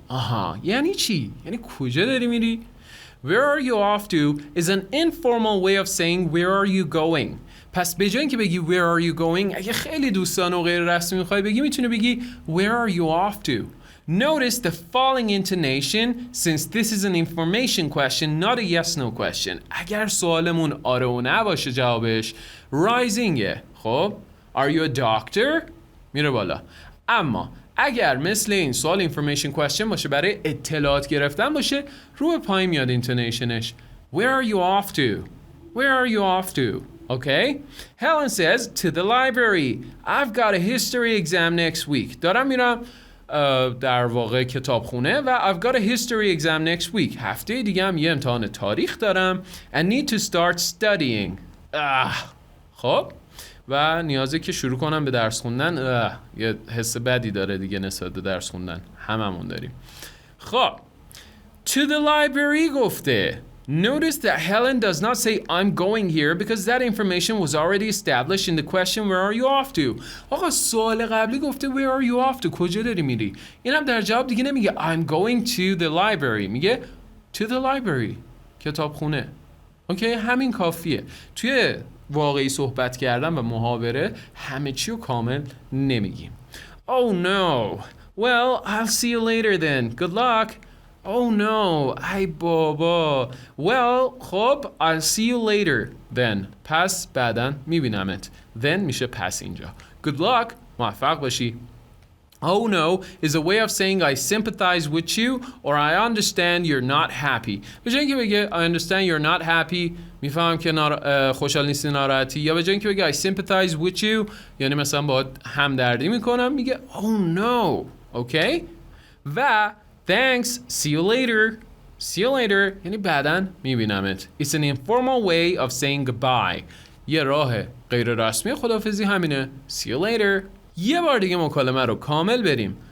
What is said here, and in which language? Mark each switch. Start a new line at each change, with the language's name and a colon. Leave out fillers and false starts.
Persian: آها یعنی چی؟ یعنی کجا داری میری؟
English: Where are you off to is an informal way of saying where are you going.
Persian: پس به جای اینکه بگی
English: where are you going
Persian: اگه خیلی دوستانه و غیر رسمی میخوای بگی میتونی بگی
English: where are you off to. Notice the falling intonation since this is an information question not a yes no question.
Persian: اگر سوالمون آره و نه باشه جوابش risingه.
English: خب Are you a doctor؟
Persian: میره بالا. اما اگر مثل این سوال information question باشه برای اطلاعات گرفتن باشه رو به پایین میاد اینتونیشنش.
English: Where are you off to? Where are you off to? Okay? Helen says to the library. I've got a history exam next week.
Persian: دارم میرم در واقع کتابخونه و
English: I've got a history exam next week.
Persian: هفته دیگه هم یه امتحان تاریخ دارم
English: and need to start studying.
Persian: خب و نیازه که شروع کنم به درس خوندن. یه حس بدی داره دیگه نسبت به درس خوندن. هممون داریم. خب
English: to the library
Persian: گفته.
English: Notice that Helen does not say I'm going here because that information was already established in the question where are you off to.
Persian: آقا سوال قبلی گفته
English: where are you off to
Persian: کجا داری میری. اینم در جواب دیگه نمیگه
English: I'm going to the library
Persian: میگه
English: to the library
Persian: کتابخونه. اوکی همین کافیه. توی واقعی صحبت کردن و محاوره همه چی رو کامل نمیگیم.
English: Oh no. Well, I'll see you later then. Good luck. Oh no,
Persian: ای بابا.
English: Well, خب I'll see you later then.
Persian: پس بعداً میبینمت. Then میشه پس اینجا.
English: Good luck.
Persian: موفق باشی.
English: Oh no is a way of saying I sympathize with you or I understand you're not happy.
Persian: به جای اینکه بگه
English: I understand you're not happy
Persian: میفهمم که خوشحال نیستی ناراحتی یا به جای اینکه بگه
English: I sympathize with you
Persian: یعنی مثلا باهات همدردی میکنم میگه
English: Oh no. Okay? و Thanks. See you later. See you later.
Persian: یعنی بعداً میبینمت.
English: It's an informal way of saying goodbye.
Persian: یه راه غیر رسمی خداحافظی همینه.
English: See you later.
Persian: یه بار دیگه مکالمه رو کامل بریم.